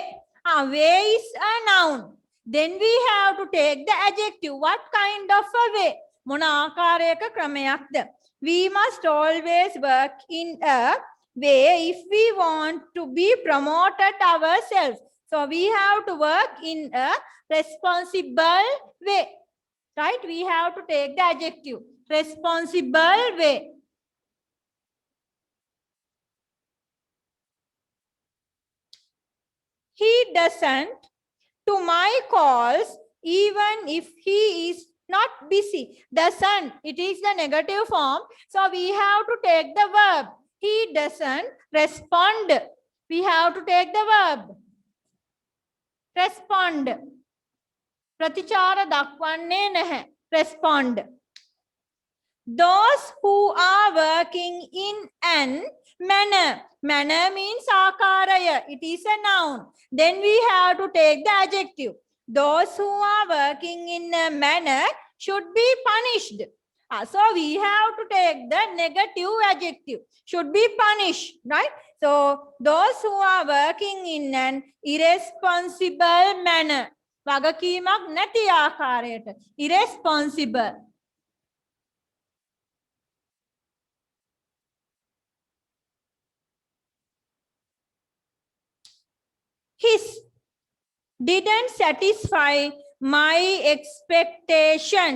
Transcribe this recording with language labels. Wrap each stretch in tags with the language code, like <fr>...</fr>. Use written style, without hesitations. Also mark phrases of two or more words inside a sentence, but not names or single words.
<en>Way is a noun. Then we have to take the adjective. What kind of a way?</en> <si>මොන ආකාරයක ක්‍රමයක්ද?</si> <en>We must always work in a way if we want to be promoted ourselves. So we have to work in a responsible way. Right? We have to take the adjective. Responsible way. He doesn't to my calls even if he is not busy. Doesn't, it is the negative form. So we have to take the verb. He doesn't respond. We have to take the verb. Respond.</en> <si>ප්‍රතිචාර දක්වන්නේ නැහැ.</si> <en>Respond. Those who are working in an manner. Manner means akaraya. It is a noun. Then we have to take the adjective. Those who are working in a manner should be punished. So we have to take the negative adjective. Should be punished, right? So those who are working in an irresponsible manner.</en> <si>වගකීමක් නැති ආකාරයට.</si> <en>Irresponsible. His didn't satisfy my expectations.</en>